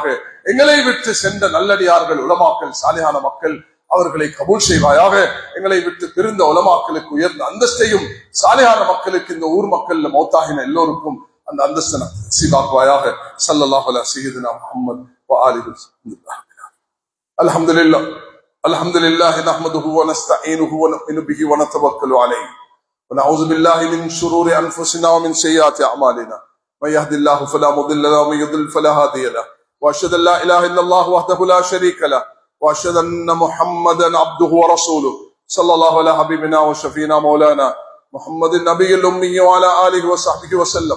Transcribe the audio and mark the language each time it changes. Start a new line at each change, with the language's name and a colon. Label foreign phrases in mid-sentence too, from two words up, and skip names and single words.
Tamil: எங்களை விட்டு சென்ற நல்லடியார்கள், உலமாக்கள், சாலிஹான மக்கள், அவர்களை கபூல் செய்வாயாக. எங்களை விட்டு பிரிந்த உலமாக்களுக்கு உயர்ந்த அந்தஸ்தையும், சாலிஹான மக்களுக்கு, இந்த ஊர் மக்கள் மௌத்தாகின எல்லோருக்கும் அந்த அந்தஸ்தை நசீபாக்குவாயாக.
Arabic: صلى الله عليه وسلم محمد وآله وسلم. الحمد لله نحمده ونستعينه ونؤمن به ونتوكل عليه ونعوذ بالله من شرور أنفسنا ومن سيئات أعمالنا من يهد الله فلا مضل له ومن يضلل فلا هادي له وأشهد أن لا إله إلا الله وحده لا شريك له وأشهد أن محمدا عبده ورسوله صلى الله على حبيبنا وشفينا مولانا محمد النبي الأمي وعلى آله وصحبه وسلم.